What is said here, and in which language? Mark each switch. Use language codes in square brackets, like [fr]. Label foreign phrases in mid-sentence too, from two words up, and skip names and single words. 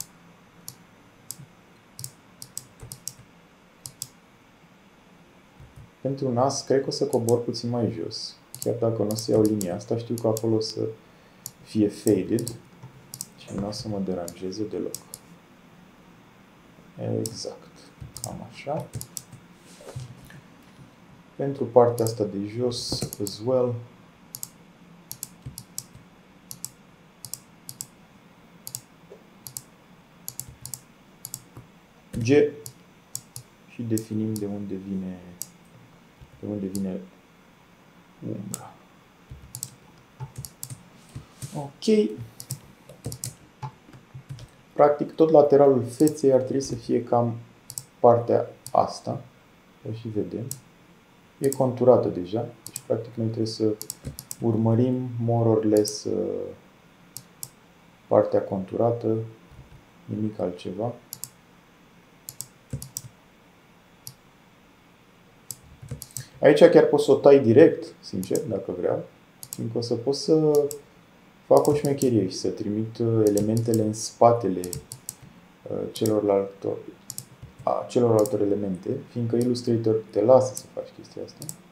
[ro] Pentru nas, cred că o să cobor puțin mai jos. Chiar dacă nu o să iau linia asta, știu că acolo o să fie faded și nu o să mă deranjeze deloc. Exact. Cam așa. Pentru partea asta de jos, [en] as well. [ro] G și definim de unde vine umbra. Ok. Practic tot lateralul feței ar trebui să fie cam partea asta. O și vedem. E conturată deja. Deci practic noi trebuie să urmărim [en] more or less [ro] partea conturată. Nimic altceva. Aici chiar pot să o tai direct, sincer, dacă vreau. Fiindcă o să pot să fac o șmecherie și să trimit elementele în spatele celorlaltor elemente, fiindcă Illustrator te lasă să faci chestia asta.